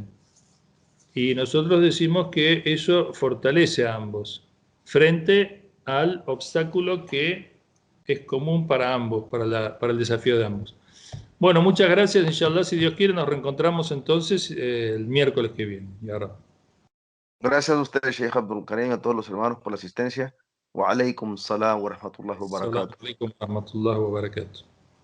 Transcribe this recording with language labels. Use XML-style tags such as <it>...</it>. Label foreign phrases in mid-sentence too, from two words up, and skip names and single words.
<es>Y nosotros decimos que eso fortalece a ambos frente al obstáculo que es común para ambos, para el desafío de ambos. Bueno, muchas gracias. Inshallah, si Dios quiere, nos reencontramos entonces el miércoles que viene. Y ahora. Gracias a ustedes, Sheikh Abdul Karim, a todos los hermanos por la asistencia.</es> <ar>وعليكم السلام ورحمة الله وبركاته. السلام عليكم ورحمة الله وبركاته.</ar>